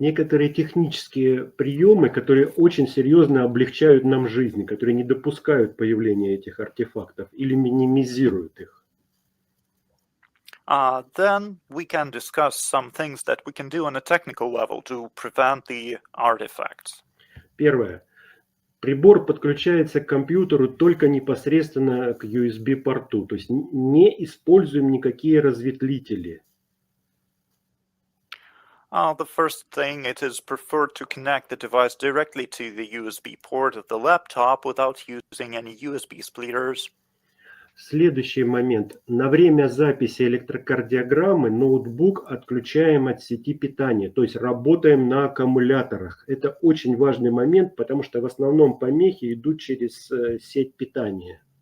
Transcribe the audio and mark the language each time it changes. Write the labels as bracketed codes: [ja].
[ru] Некоторые технические приемы, которые очень серьезно облегчают нам жизнь, которые не допускают появления этих артефактов или минимизируют их. [en] Then we can discuss some things that we can do on a technical level to prevent the artifacts. [ru] Первое. Прибор подключается к компьютеру только непосредственно к USB-порту, то есть не используем никакие разветвлители. [en] The first thing, it is preferred to connect the device directly to the USB port of the laptop without using any USB splitters. [ru] Следующий момент. На время записи электрокардиограммы ноутбук отключаем от сети питания, то есть работаем на аккумуляторах. Это очень важный момент, потому что в основном помехи идут через сеть питания.